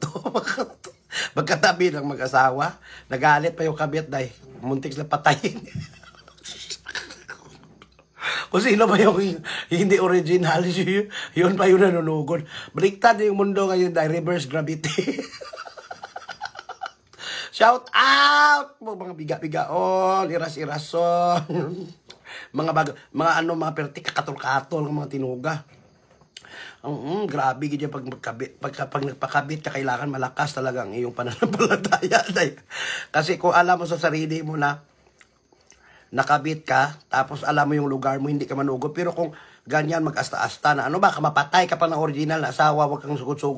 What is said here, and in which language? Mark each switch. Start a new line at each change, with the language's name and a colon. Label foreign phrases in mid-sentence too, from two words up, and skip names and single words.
Filipino: Magkatabi ng mag-asawa. Nagalit pa yung kabit dahil muntik sila patayin. Kung sino ba yung hindi original, yun pa yung nanunugod. Baliktad yung mundo ngayon dahil
English: reverse gravity. Shout out!
Hiligaynon: Mga biga-bigaon, iras-irason. mga perti kakatol-katol, mga tinuga.
Filipino: Grabe ganyan pag nagpakabit ka, kailangan malakas talaga ang iyong pananampalataya. Kasi kung alam mo sa sarili mo na nakabit ka, tapos alam mo yung lugar mo, hindi ka manugod. Pero kung ganyan mag-asta-asta na, baka mapatay ka pa ng original na asawa, wag kang sugod-sugod.